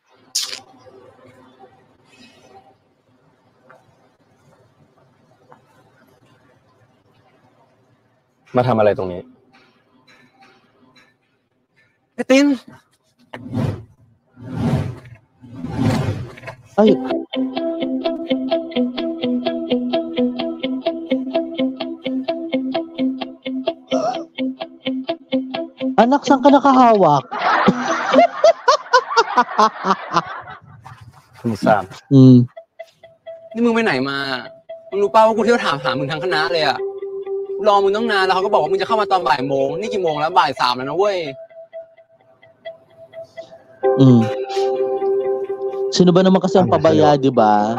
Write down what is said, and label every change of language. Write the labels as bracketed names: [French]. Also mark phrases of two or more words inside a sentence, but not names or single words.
[Thai] มาทำอะไรตรงนี้ ไอ้ติน [Filipino] Ay, anak, saan ka nakahawak? [Thai] คุณสาม นี่มึงไปไหนมามึงรู้ป่าวว่ากูเที่ยวถามหามึงทั้งคณะเลยอะรอมึงตั้งนานแล้วเขาก็บอกว่ามึงจะเข้ามาตอนบ่ายโมงนี่กี่โมงแล้วบ่ายสามแล้วนะเว้ย [Filipino] Sino ba naman kasi ang pabaya, di ba?